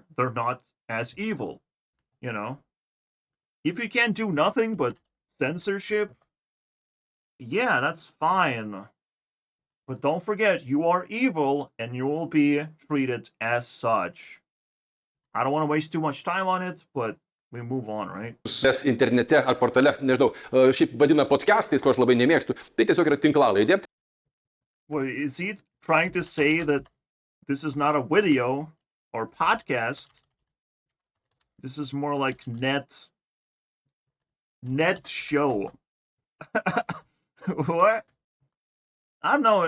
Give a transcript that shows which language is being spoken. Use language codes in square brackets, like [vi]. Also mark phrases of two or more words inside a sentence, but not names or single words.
[en] They're not as evil, If you can't do nothing but censorship, yeah, that's fine. But don't forget, you are evil and you will be treated as such. I don't want to waste too much time on it, but we move on, right? [lt] Mes internete ar portale, nežinau, šiaip vadina podcastais, ko aš labai nemėgstu, tai tiesiog yra tinklalaidė. [en] Well, is he trying to say that this is not a video or podcast? This is more like net show. What? I don't know.